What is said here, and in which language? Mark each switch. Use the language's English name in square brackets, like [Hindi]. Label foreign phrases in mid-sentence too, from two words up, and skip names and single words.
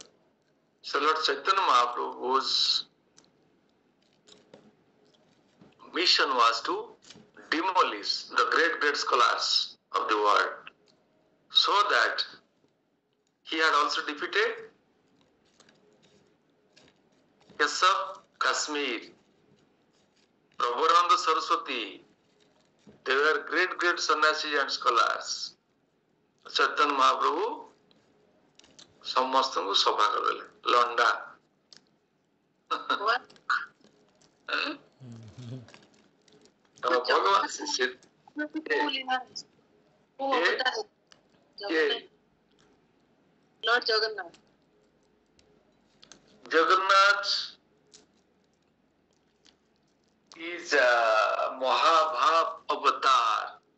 [English] So Lord Chaitanya Mahaprabhu, whose mission was to demolish the great scholars of the world, so that he had also defeated Keshav Kashmir, Prabhu Saraswati. They were great sannyasis and scholars. [Odia] Chaitanya Mahaprabhu ସମସ୍ତଙ୍କୁ ସଭା କରିଦେଲେ ଲଣ୍ଡା। ଭଗବାନ [English] Lord Jagannath. Jagannath is a Mahabhav avatar.